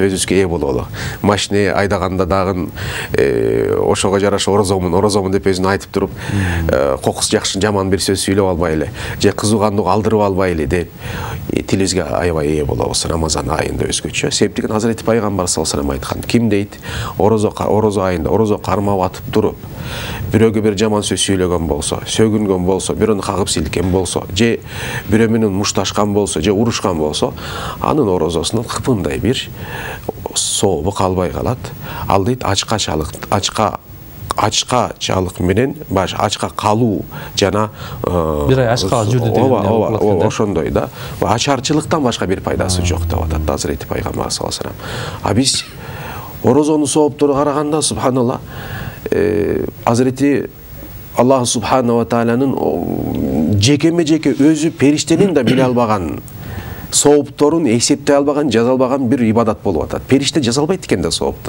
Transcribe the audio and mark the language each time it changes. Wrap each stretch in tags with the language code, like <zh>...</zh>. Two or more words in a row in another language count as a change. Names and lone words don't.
<ky>Өзүбүзгө ээ бололу. Машина айдаганда дагы ошого жараша орозомун деп өзүн айтып туруп, кокусу жакшы жаман бир сөз сүйлөп албайлы, же кызуугандык алдырып албайлы деп тилибизге аябай ээ болобуз Рамазан айында өзгөчө. Себептен Азирети пайгамбар</ky> <ar>صلى الله عليه وسلم</ar> <ky>айткан: ким дейт, орозо айында орозо кармап атып туруп, бирөөгө бир жаман сөз сүйлөгөн болсо, сөгүнгөн болсо, бирөөнү кагып силкен болсо, же бирөө менен мушташкан болсо, же урушкан болсо, анын орозосунун кыпындай бир сообу калбай калат. Ал дейт, ачкачалык менен ачка калуу жана бир ай ачка жүрдү деген. Ошондой да. Ачарчылыктан башка бир пайдасы жок деп атат Азирети пайгамбар</ky> <ar>صلى الله عليه وسلم.</ar> <ky>А биз орозону сооптору караганда, субханалла, Азирети Аллах</ky> <ar>سبحانه وتعالى</ar> <ky>жекеме-жеке өзү периштенин да биле албаган, соопторун эсептей албаган, жаза албаган бир ибадат болуп атат. Периште жаза албайт экен да сооптун.</ky>